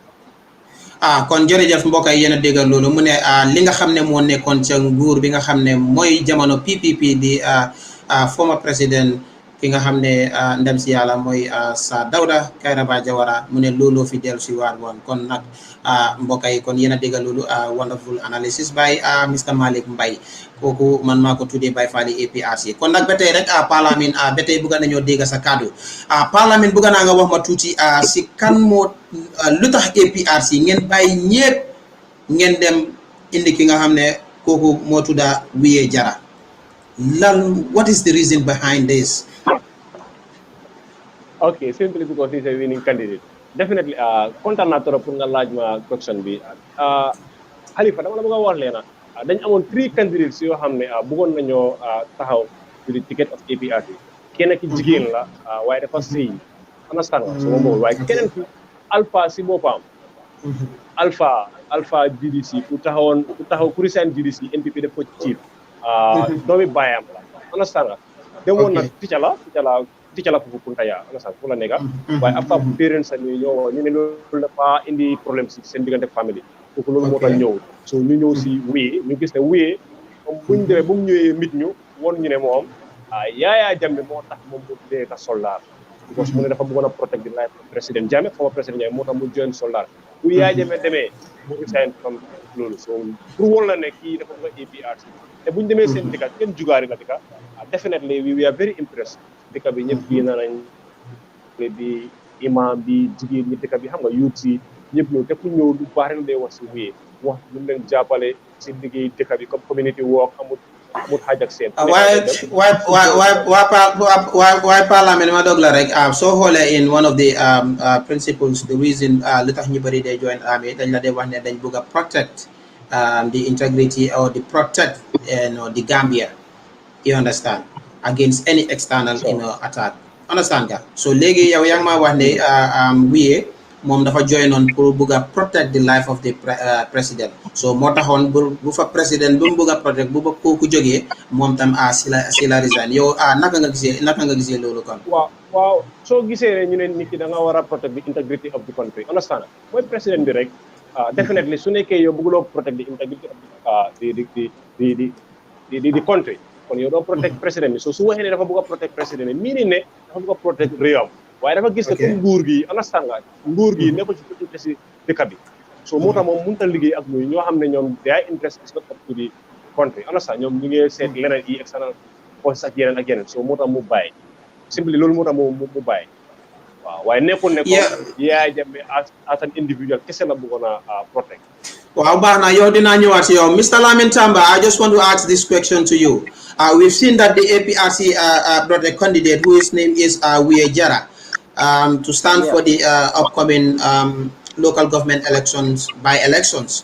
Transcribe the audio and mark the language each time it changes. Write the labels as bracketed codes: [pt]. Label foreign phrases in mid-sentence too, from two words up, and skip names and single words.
[wo] kon jërëjëf mbokk yi yéen a déggal loolu mu ne li nga xam ne moo nekkoon ca nguur bi nga xam ne mooy jamono PPP di former président ki nga xam ne ndem si yàlla mooy Saa Dawda Kairaba Jawara mu ne looloo fi dellu si waat woon kon nag mbokk yi kon yéen a déggal loolu [en] wonderful analysis by Mr Malick Mbye [wo] kooku man maa ko tuddee Baye Fally APRC kon nag ba tey rek Parliament ba tey bëgg nañoo dégg sa kaddu Parliament bëgg naa nga wax ma tuuti si kan moo lu tax APRC ngeen bàyyi ñépp ngeen dem indi ki nga xam ne kooku moo tudda Wiyee Jara lan [en] what is the reason behind this? Okay, simply because he's a winning candidate. Definitely, [wo] kontaan naa trop pour nga laaj ma question bi. Halifa dama la bëgg a wax leena dañ amoon 3 candidates yoo xam ne bëggoon nañoo taxaw [en] to the ticket of APRC. [wo] Kenn ki jigéen la waaye dafa sëy understand nga sama boobu waaye keneen ki Alpha si boppam. Alpha GDC ku taxaw ku resign GDC NPP def ko chief doomi baayam la understand nga demoon na ticca la foofu Kuntaya understand fu la nekka waaye après parents ñu ne loolu dafa indi problème si seen diggante famille kooku loolu moo tax ñëw so ñu ñëw si wéy ñu gis ne wéy comme buñ demee bu mu ñëwee mit ñu woon ñu ne moom Yaya Jammeh moo tax moom mu nekk soldat because mu ne dafa bëggoon a [en] protect the life of [wo] président Jammeh former président Jammeh moo tax mu join soldat bu Yaya Jammeh demee mu [en] resign from [wo] loolu so pour woon la ne kii dafa bëgg a APRC te buñ demee seen dëkka kenn jugaari la dëkka [en] definitely we are very impressed [wo] dëkka bi ñëpp génn nañ bi imam bi jigéen ñi dëkk bi xam nga youth si ñëpp ñëw te ku ñëw lu baax rek lay wax si wéy wax ñu leen jàppale si liggéey dëkk bi comme [en] community work [wo] amul xaaj ak seen. waaye parlement ma dog la rek soo xoolee [en] in one of the principles the reason [wo] lu tax ñu bëri day [en] join army [wo] dañ la dee wax ne dañ bëgg a [en] protect the integrity or the protect the Gambia, you understand, against any external attack. [wo] Understand nga? So léegi yow yaa ngi ma wax ne wiyee moom dafa join on pour bugg a [en] protect the life of the president. [wo] So moo taxoon bu fa président bu mu bugg a protect bu ba kooku jógee moom tam si la resign yow naka nga gisee loolu kon. waaw soo gisee ne ñu ne nit ki da nga war a [en] protect the integrity of the country, [wo] understand mooy président bi rek definitely su nekkee yow bëgguloo [en] protect the integrity of the [wo] country kon yow doo protect président bi so su waxee ne dafa bëgg a protect président bi mii ne dafa bëgg a protect réewam waaye dafa gis ne comme nguur gi understand nga nguur gi nekkul ci protect si dëkk bi so moo tax moom mënut a liggéey ak ñooñu ñoo xam ne ñoom [en] their interest is not up to the country [wo] understand ñoom ñu ngi seet leneen yi [en] external forces [wo] ak yeneen so moo tax mu bàyyi simply loolu moo tax mu bàyyi waaw waaye nekkul ne ko Yaya Jammeh [en] as an individual [wo] kese la bëggoon a protect. [en] Wow, Bahna, you're Mr. Lamin Tamba, I just want to ask this question to you. We've seen that the APRC brought a candidate whose name is Jara to stand for the upcoming local government elections, by-elections.